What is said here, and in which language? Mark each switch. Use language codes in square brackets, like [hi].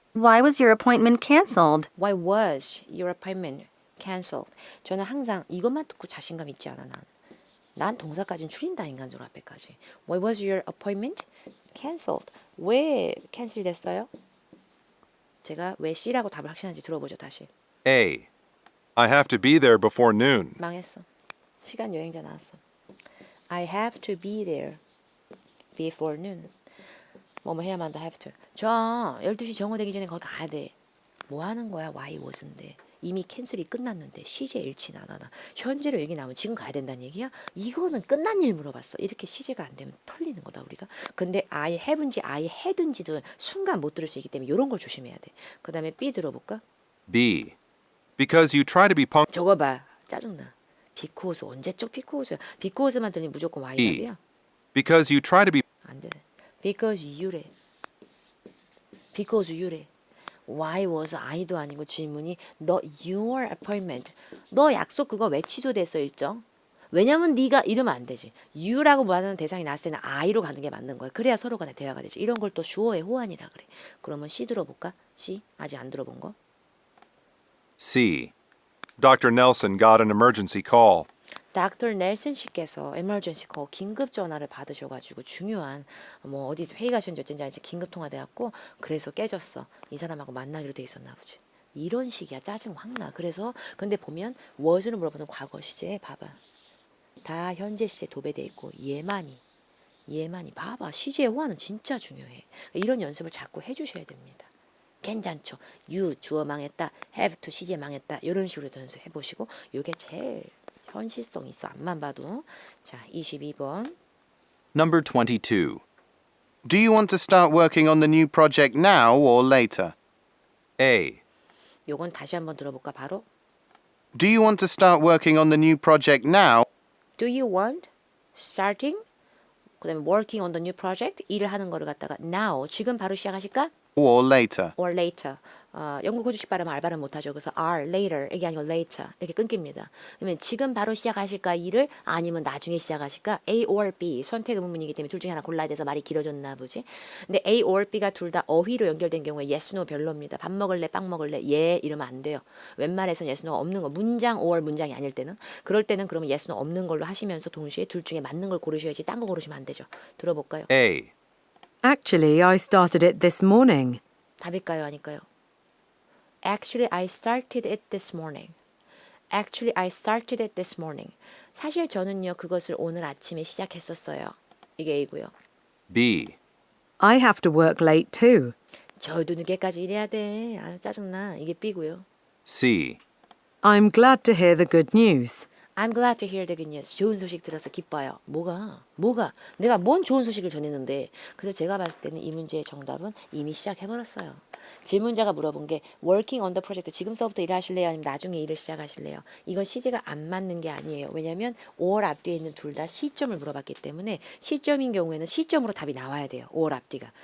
[en] Why was your appointment canceled? Why was your appointment canceled? [ko] 저는 항상 이것만 듣고 자신감 있지 않아 난. 난 동사까지는 줄인다 인간적으로 앞에까지. [en] Why was your appointment canceled? [ko] 왜 캔슬 됐어요? 제가 왜 C라고 답을 확신한지 들어보죠 다시. [en] A. I have to be there before noon. [ko] 망했어. 시간 여행자 나왔어. [en] I have to be there before noon. [ko] 뭐뭐 해야만 한다 [en] have to. [ko] 저 12시 정오되기 전에 거기 가야 돼. 뭐 하는 거야? [en] Why wasn't? [ko] 이미 캔슬이 끝났는데 CJ 일치는 안 하나. 현재로 얘기 나오면 지금 가야 된다는 얘기야? 이거는 끝난 일 물어봤어. 이렇게 CJ가 안 되면 털리는 거다 우리가. 근데 I have인지 I had인지도 순간 못 들을 수 있기 때문에 이런 걸 조심해야 돼. 그 다음에 B 들어볼까? [en] B. Because you try to be punctual. [ko] 저거 봐. 짜증나. 비코스 언제적 비코스야. 비코스만 들리면 무조건 Y [en] E. [ko] 답이야. [en] Because you try to be [ko] 안 돼. [en] Because you [ko] 래. Because you래. Why was I도 아니고 질문이 너 [en] your appointment. [ko] 너 약속 그거 왜 취소됐어 일정? 왜냐면 네가 이러면 안 되지. you라고 말하는 대상이 나왔을 때는 I로 가는 게 맞는 거야. 그래야 서로 간에 대화가 되지. 이런 걸 또 주어의 호환이라 그래. 그러면 C 들어볼까? C? 아직 안 들어본 거? [en] C. Dr. Nelson got an emergency call. [ko] 닥터 넬슨 씨께서 emergency call 긴급 전화를 받으셔가지고 중요한 뭐 어디 회의 가셨는지 어쩐지 알지 긴급 통화돼갖고 그래서 깨졌어. 이 사람하고 만나기로 돼 있었나 보지. 이런 식이야. 짜증 확 나. 그래서 근데 보면 was를 물어보는 과거 시제 봐봐. 다 현재 시제 도배돼 있고 얘만이 봐봐. 시제의 호환은 진짜 중요해. 이런 연습을 자꾸 해주셔야 됩니다. 괜찮죠. you 주어 망했다. have to 시제 망했다. 이런 식으로 연습해 보시고 이게 제일 현실성 있어. 앞만 봐도. 자, 22번. [en] Number 22. Do you want to start working on the new project now or later? A. [ko] 요건 다시 한번 들어볼까 바로? [en] Do you want to start working on the new project now? Do you want starting? [ko] 그다음에 [en] working on the new project [ko] 일을 하는 거를 갖다가 now 지금 바로 시작하실까? [en] Or later? or later. [ko] 영국 호주식 발음은 알 발음 못하죠. 그래서 [en] are later [ko] 이게 아니고 later 이렇게 끊깁니다. 그러면 지금 바로 시작하실까 일을 아니면 나중에 시작하실까? A or B 선택 의문문이기 때문에 둘 중에 하나 골라야 돼서 말이 길어졌나 보지. 근데 A or B가 둘 다 어휘로 연결된 경우에 yes, no 별로입니다. 밥 먹을래, 빵 먹을래, 예 이러면 안 돼요. 웬만해서는 yes, no 없는 거 문장 or 문장이 아닐 때는 그럴 때는 그러면 yes, no 없는 걸로 하시면서 동시에 둘 중에 맞는 걸 고르셔야지 딴 거 고르시면 안 되죠. 들어볼까요? [en] A. Actually, I started it this morning. [ko] 답일까요? 아닐까요? [en] Actually, I started it this morning. Actually, I started it this morning. [ko] 사실 저는요, 그것을 오늘 아침에 시작했었어요. 이게 A고요. [en] B. I have to work late too. [ko] 저도 늦게까지 일해야 돼. 아, 짜증나. 이게 B고요. [en] C. I'm glad to hear the good news. I'm glad to hear the good news. [ko] 좋은 소식 들어서 기뻐요. 뭐가? 내가 뭔 좋은 소식을 전했는데. 그래서 제가 봤을 때는 이 문제의 정답은 이미 시작해버렸어요. 질문자가 물어본 게 [en] working on the project [ko] 지금서부터 일하실래요? 아니면 나중에 일을 시작하실래요? 이건 시제가 안 맞는 게 아니에요. 왜냐하면 or 앞뒤에 있는 둘 다 시점을 물어봤기 때문에 시점인 경우에는 시점으로 답이 나와야 돼요. or 앞뒤가.